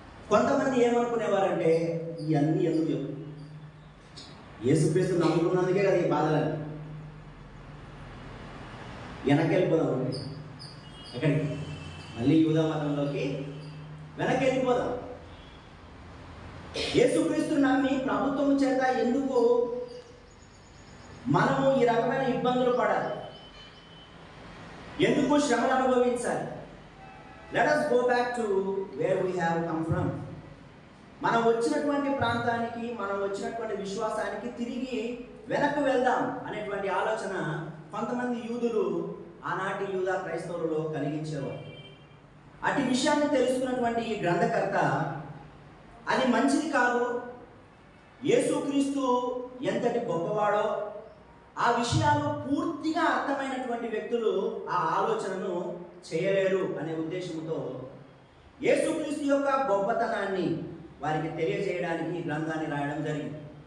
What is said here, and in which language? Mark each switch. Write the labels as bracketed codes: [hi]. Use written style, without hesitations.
[te] కొంతమంది ఏమనుకునేవారంటే, ఇవన్నీ ఎందుకు చెప్పు, యేసుక్రీస్తు నమ్ముకున్నందుకే కదా ఈ బాధలని, వెనక్కి వెళ్ళిపోదాం. ఎక్కడికి? మళ్ళీ యూదా మతంలోకి వెనక్కి వెళ్ళిపోదాం. యేసుక్రీస్తు నమ్మి ప్రభుత్వం చేత ఎందుకు మనము ఈ రకమైన ఇబ్బందులు పడాలి? ఎందుకు శ్రమలు అనుభవించాలి? [en] Let us go back to where we have come from. [te] మనం వచ్చినటువంటి ప్రాంతానికి, మనం వచ్చినటువంటి విశ్వాసానికి తిరిగి వెనక్కి వెళ్దాం అనేటువంటి ఆలోచన కొంతమంది యూదులు ఆనాటి యూదా క్రైస్తవులలో కలిగించేవారు. అటు విషయాన్ని తెలుసుకున్నటువంటి ఈ గ్రంథకర్త అది మంచిది కాదు, యేసుక్రీస్తు ఎంతటి గొప్పవాడో ఆ విషయాలు పూర్తిగా అర్థమైనటువంటి వ్యక్తులు ఆ ఆలోచనను చేయలేరు అనే ఉద్దేశంతో యేసుక్రీస్తు యొక్క గొప్పతనాన్ని వారికి తెలియజేయడానికి ఈ గ్రంథాన్ని రాయడం జరిగింది.